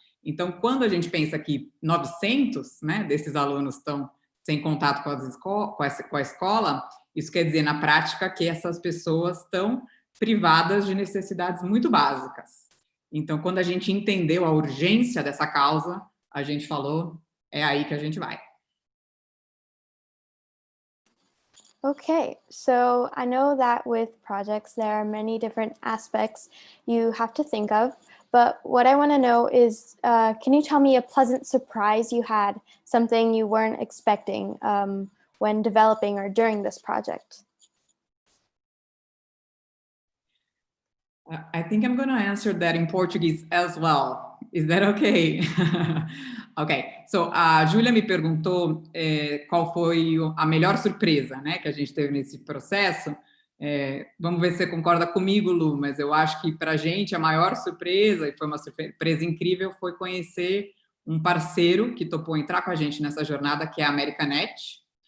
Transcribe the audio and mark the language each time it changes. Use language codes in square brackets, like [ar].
[pt] Então, quando a gente pensa que 900, né, desses alunos estão sem contato com a escola, isso quer dizer, na prática, que essas pessoas estão privadas de necessidades muito básicas. Então, quando a gente entendeu a urgência dessa causa, a gente falou, é aí que a gente vai. [en] Okay, so I know that with projects, there are many different aspects you have to think of, but what I want to know is, can you tell me a pleasant surprise you had, something you weren't expecting when developing or during this project? I think I'm going to answer that in Portuguese as well. Is that okay? [pt] Ok, so a Júlia me perguntou qual foi a melhor surpresa, né, que a gente teve nesse processo. Vamos ver se você concorda comigo, Lu, mas eu acho que para a gente a maior surpresa, e foi uma surpresa incrível, foi conhecer um parceiro que topou entrar com a gente nessa jornada, que é a Americanet.